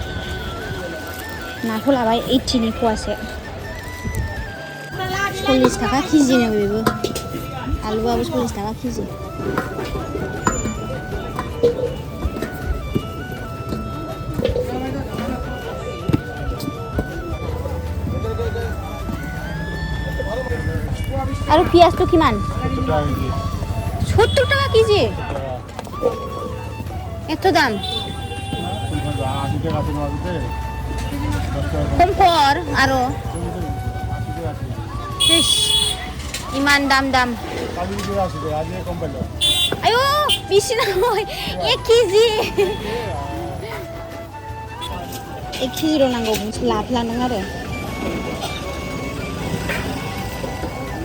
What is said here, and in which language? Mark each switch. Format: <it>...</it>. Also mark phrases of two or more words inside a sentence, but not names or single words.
<brx>नाखौ लाबाय 80 नि फवासे 40 टाका केजिनो बेबो आलुआबो 40 टाका केजि</brx> <as>আৰু পিয়াজটো কিমান</as> <bn>70 টাকা কেজি এত দাম কম কর</bn> <as>আৰু ইমান দাম আয়ো বেশি নহয় 1 কেজি 1</as> <brx>केजिल' नांगौ लाफ्लांदों आरो</brx>